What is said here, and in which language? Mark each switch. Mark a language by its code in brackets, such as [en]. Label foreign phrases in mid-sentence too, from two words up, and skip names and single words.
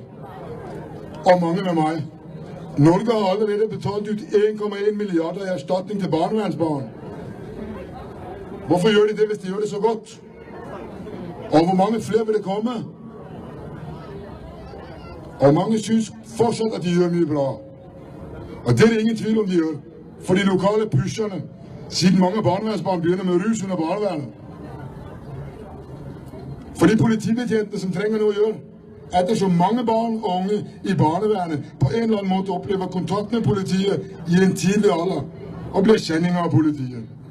[no] Og mange med mig. Norge har allerede betalt ud 1,1 milliarder i erstatning til barnevernsbarn. Hvorfor gør de det, hvis de gør det så godt? Og hvor mange flere vil det komme? Og mange synes fortsat at de gjør mye bra. Og det er det ingen tvil om de gjør. For de lokale pusherne, siden mange barnevernsbarn begynner med rus under barnevernet. For de politibetjentene som trenger noe å gjøre, ettersom mange barn og unge i barnevernet på en eller annen måte opplever kontakt med politiet i en tidlig alder og blir kjenninger av politiet.